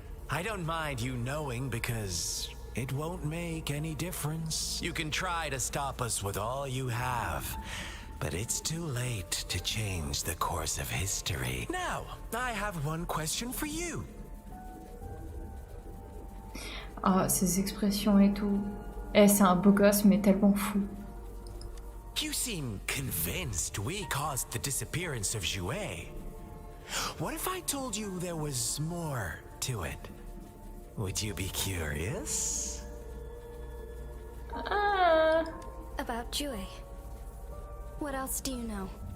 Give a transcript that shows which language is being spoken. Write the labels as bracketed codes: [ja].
[en] I don't mind you knowing because it won't make any difference. You can try to stop us with all you have, but it's too late to change the course of history. Now, I have one question for you. [fr] Ah, ses expressions et tout. Eh, c'est un beau gosse, mais tellement fou. [en] You seem convinced we caused the disappearance of Jue. What if I told you there was more to it? Would you be curious? Ah. About Jue. What else do you know?